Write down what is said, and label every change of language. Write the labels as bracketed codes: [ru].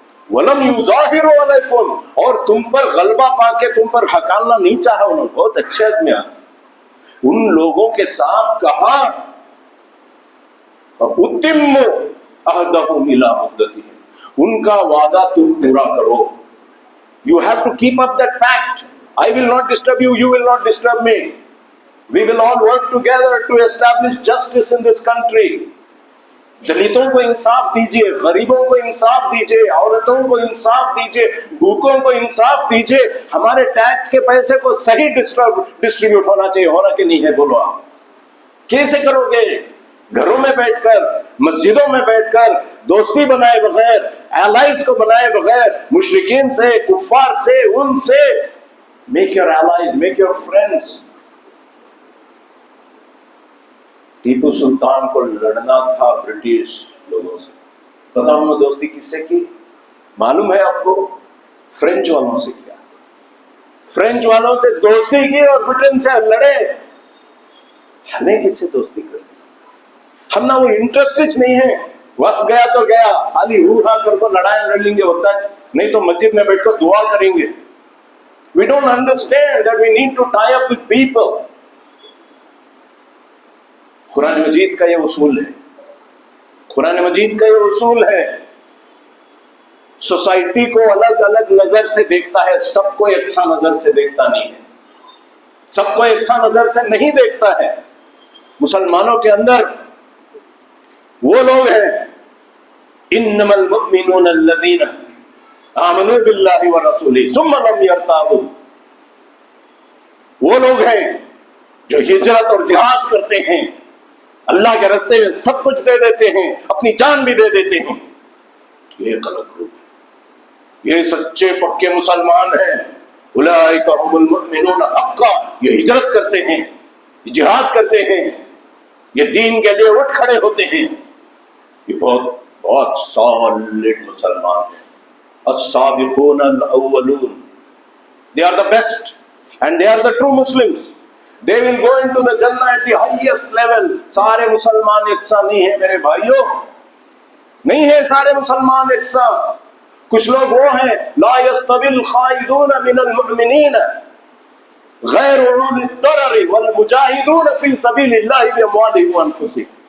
[ar] وَلَمْ يُظَاهِرُوا عَلَيْكُمْ, [ur] اور تم پر غلبہ پا کے تم پر حکالنا نہیں چاہا انہوں نے, بہت اچھے آدمی. ان لوگوں کے ساتھ کہا [ar] اُتِمُّ عَهْدَهُمْ إِلَىٰ مُدَّتِهِمْ, [ur] ان کا وعدہ تم پورا کرو. [en] You have to keep up that pact. I will not disturb you, you will not disturb me. We will all work together to establish justice in this country. [ur] دلتوں کو انصاف دیجیے, غریبوں کو انصاف دیجیے, عورتوں کو انصاف دیجیے, بھوکوں کو انصاف دیجیے. ہمارے ٹیکس کے پیسے کو صحیح ڈسٹریبیوٹ ہونا چاہیے, ہونا کہ نہیں ہے, بولو آپ کیسے کرو گے؟ گھروں میں بیٹھ کر, مسجدوں میں بیٹھ کر, دوستی بنائے بغیر, allies کو بنائے بغیر, مشرکین سے, کفار سے, ان سے. [en] Make your allies, make your friends. [ur] Tipu Sultan کو لڑنا تھا برٹش لوگوں سے. پتا انہوں نے دوستی کس سے کی؟ معلوم ہے آپ کو؟ فرینچ والوں سے کیا. فرینچ والوں سے دوستی کی اور برٹن سے لڑے. ہمیں کس سے دوستی کرنی؟ ہم نہ وہ انٹرسٹ نہیں ہے, وقت گیا تو گیا, خالی ہا کر کو لڑائی لڑ لیں گے, ہوتا ہے نہیں تو مسجد میں بیٹھ کر دعا کریں گے. [en] We don't understand that we need to tie up with people. [ur] قرآن مجید کا یہ اصول ہے, قرآن مجید کا یہ اصول ہے. سوسائٹی کو الگ الگ نظر سے دیکھتا ہے, سب کو یکساں نظر سے دیکھتا نہیں ہے, سب کو یکساں نظر سے نہیں دیکھتا ہے. مسلمانوں کے اندر وہ لوگ ہیں, [ar] انما المؤمنون الذین آمنوا باللہ ورسولہ ثم لم یرتابوا, [ur] وہ لوگ ہیں جو ہجرت اور جہاد کرتے ہیں, اللہ کے راستے میں سب کچھ دے دیتے ہیں, اپنی جان بھی دے دیتے ہیں. یہ غلط گروپ ہے, یہ سچے پکے مسلمان ہیں. [ar] اولئک هم المؤمنون حقا, [ur] یہ ہجرت کرتے ہیں, جہاد کرتے ہیں, یہ دین کے لیے اٹھ کھڑے ہوتے ہیں. یہ بہت بہت سالڈ مسلمان ہیں. [ar] السابقون الاولون, [en] they are the best and they are the true Muslims. They will go into the Jannah at the highest level. [ur] سارے مسلمان یکساں نہیں ہیں میرے بھائیوں, نہیں ہیں سارے مسلمان یکساں. کچھ لوگ وہ ہیں [ar] لا يستوي الخائضون من المؤمنین غیر اولي الضرر والمجاہدون فی سبیل اللہ باموالهم وانفسهم.